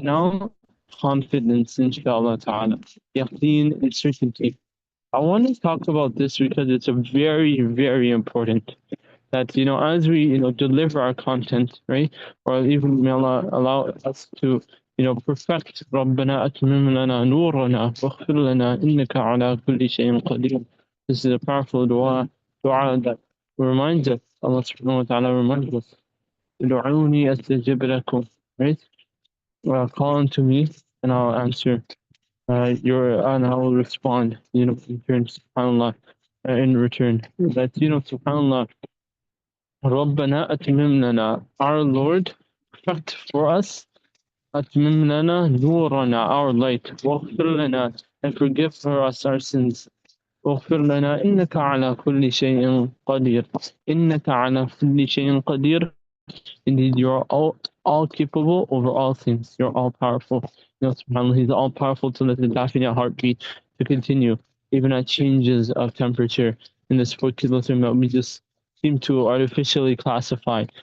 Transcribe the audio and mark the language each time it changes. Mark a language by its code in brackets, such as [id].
[en] Now, confidence, inshallah ta'ala. Yaqeen and certainty. I want to talk about this because it's a very, very important. That, as we, deliver our content, right? Or even may Allah allow us to perfect. [ar] ربنا أتمم لنا نورنا واغفر لنا إنك على كل شيء قدير. [en] This is a powerful dua that reminds us, Allah subhanahu wa ta'ala reminds us, [ar] ادعوني أستجب لكم, [en] right? Call unto me and I'll answer. And I will respond, in return, subhanAllah, in return. That, subhanAllah, [ar] ربنا أتمم لنا, [en] our Lord, perfect for us, [ar] أتمم لنا نورنا, [en] our light, [ar] واغفر لنا, [en] and forgive for us our sins. [ar] واغفر لنا إنك على كل شيء قدير. إنك على كل شيء قدير. [en] Indeed, you are all capable over all things. You're all powerful. SubhanAllah, He's all powerful to let the definite heartbeat to continue, even at changes of temperature in this particular term that we just seem to artificially classify.